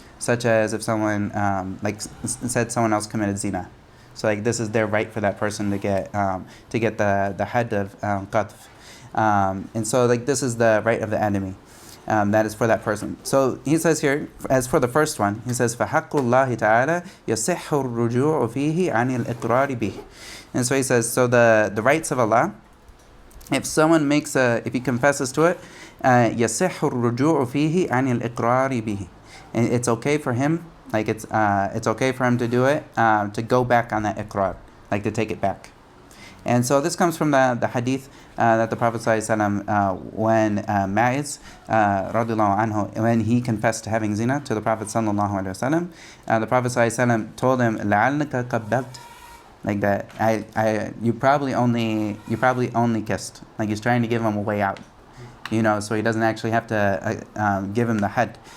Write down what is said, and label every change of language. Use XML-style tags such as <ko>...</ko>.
<en>Such as if someone said someone else committed zina, so like this is their right for that person to get the had of qadf, and so like this is the right of the enemy, that is for that person. So he says here, as for the first one, he says</en> <ar>فَحَقُّ اللَّهِ تَعَالَى يَصِحُّ الرُّجُوعُ فِيهِ عَنِ الْإِقْرَارِ بِهِ.</ar> <en>And so he says, so the rights of Allah, if he confesses to it,</en> <ar>يصح الرجوع فيه عن الإقرار به.</ar> <en>And it's okay for him, like it's okay for him to do it, to go back on that iqrar, like to take it back. And so this comes from the hadith that the Prophet ﷺ, when Ma'iz radiallahu anhu, when he confessed to having zina to the Prophet ﷺ, the Prophet ﷺ told him,</en> <ar>لَعَلَّكَ قَبَّلْتَ,</ar> <en>like that you probably only kissed, like he's trying to give him a way out, so he doesn't actually have to give him the had.</en>